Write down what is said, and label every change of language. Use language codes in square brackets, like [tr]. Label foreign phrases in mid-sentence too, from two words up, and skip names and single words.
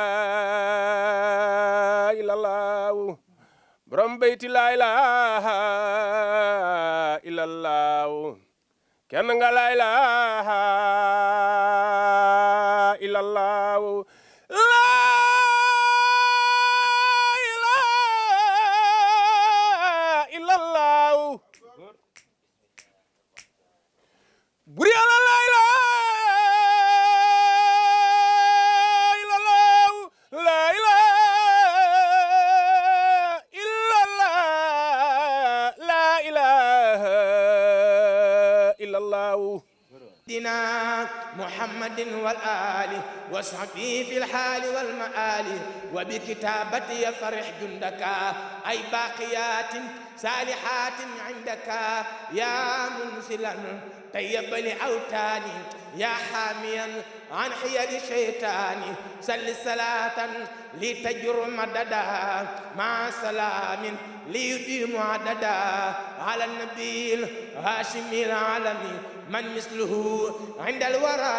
[ar] إلا الله borom بيتي لا إله إلا الله [wo] kenn nga [ar] لا إله إلا الله لا إله إلا الله [wo] bur yàlla [ar] لا إله إلا الله لا إله إلا الله لا إله إلا الله دينا محمد والآل وصحبه في الحال والمآل وبكتابتي فرح جندك أي باقيات صالحات عندك يا منزلا طيب لأوتاني يا حاميا عن حيل الشيطان سل صلاة لتجر مددا مع سلام ليديم عددا على النبي الهاشمي العالمي من مثله عند